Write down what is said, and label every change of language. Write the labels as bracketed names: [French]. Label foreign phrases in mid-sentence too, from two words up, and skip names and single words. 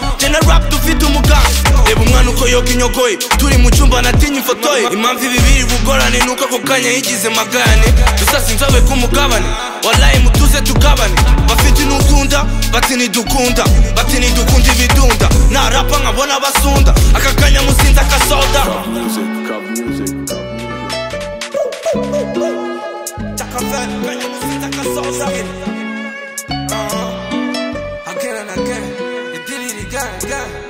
[Kinyarwanda] Jye na rap dufite umugambi, reba umwana uko yoga inyogoye. Turi mu cyumba natinye ifoto ye, impamvu ibi biri bugorane nuko ako kanya yigize magane. Dusasa inzobe ku mugabane. Wallahi mutuze tugabane. Bafite intugunda, bati ntidukunda. Bati ntidukunda ibidunda. Narapa nkabona basunda. Aka kanya musinze akasoda. [English] Cup music, cup music, cup music. Chaka Fat, [Kinyarwanda] kanya musinze akasoda. [English] Uh-huh. Again and again. You did it again, again.